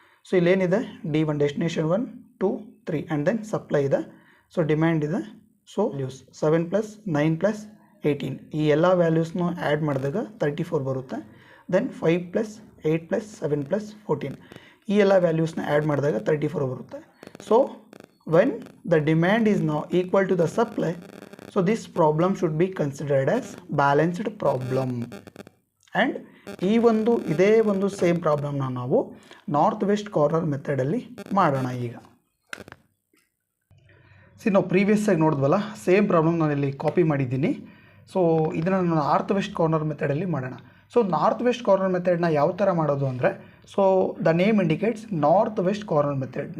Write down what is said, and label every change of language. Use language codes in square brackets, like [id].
[kn] So ಇಲ್ಲೇನಿದೆ, D1 destination 1, 2, 3 and then supply ಇದೆ. So demand ಇದೆ. So values 7 + 9 + 18, ಈ ಎಲ್ಲ ವ್ಯಾಲ್ಯೂಸ್ನು ಆ್ಯಡ್ ಮಾಡಿದಾಗ 34 ಬರುತ್ತೆ. ದೆನ್ 5 + 8 + 7 + 14, ಈ ಎಲ್ಲ ವ್ಯಾಲ್ಯೂಸ್ನ ಆ್ಯಡ್ ಮಾಡಿದಾಗ 34 ಬರುತ್ತೆ. [en] So when the demand is now equal to the supply, so this problem should be considered as balanced problem. [kn] and ಇದೇ ಒಂದು ಸೇಮ್ ಪ್ರಾಬ್ಲಮ್ನ ನಾವು ನಾರ್ತ್ ವೆಸ್ಟ್ ಕಾರ್ನರ್ ಮೆಥಡಲ್ಲಿ ಮಾಡೋಣ. ಈಗ ನಾವು ಪ್ರೀವಿಯಸ್ಸಾಗಿ ನೋಡಿದ್ವಲ್ಲ, ಸೇಮ್ ಪ್ರಾಬ್ಲಮ್ ನಾನು ಇಲ್ಲಿ ಕಾಪಿ ಮಾಡಿದ್ದೀನಿ. ಸೊ ಇದನ್ನು ನಾನು ನಾರ್ತ್ ವೆಸ್ಟ್ ಕಾರ್ನರ್ ಮೆಥಡಲ್ಲಿ ಮಾಡೋಣ. ಸೊ ನಾರ್ತ್ ವೆಸ್ಟ್ ಕಾರ್ನರ್ ಮೆಥಡ್ನ ಯಾವ ಥರ ಮಾಡೋದು ಅಂದರೆ, so [en] The name indicates north west corner method.